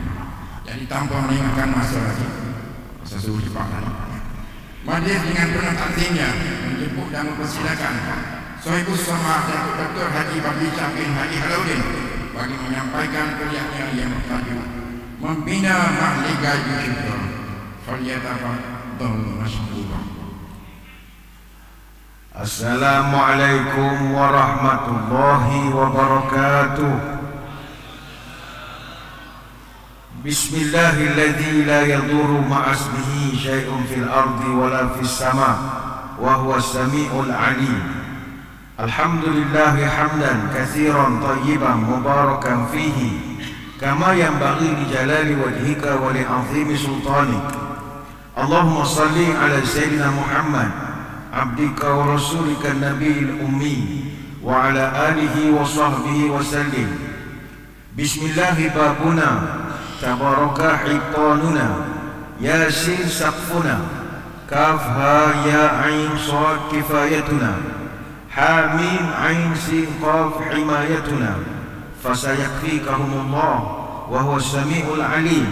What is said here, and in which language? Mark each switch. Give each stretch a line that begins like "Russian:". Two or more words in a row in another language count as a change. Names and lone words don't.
Malay: Jadi tanpa meninggalkan masa lagi, masa suruh cepat tadi, majlis dengan penuh takzimnya menjemput dan mempersilakan
Arabic: صاحب السماحة
Malay: Datuk Dr. Haji Fadli Shah bin Haji Alauddin bagi menyampaikan kuliahnya yang bertajuk Membina Mahligai Syukur.
Arabic: فليتفضل مشكورا. السلام عليكم ورحمة الله وبركاته. بسم الله الذي لا يضر مع اسمه شيء في الأرض ولا في السماء وهو السميع العليم. الحمد لله حمدا كثيرا طيبا مباركا فيه كما ينبغي لجلال وجهك ولعظيم سلطانك. اللهم صل على سيدنا محمد عبدك ورسولك النبي الأمي وعلى آله وصحبه وسلم. بسم الله بابنا تبارك حيطاننا يس سقفنا كهيعص كفايتنا حم عسق حمايتنا فسيكفيكهم الله وهو السميع العليم.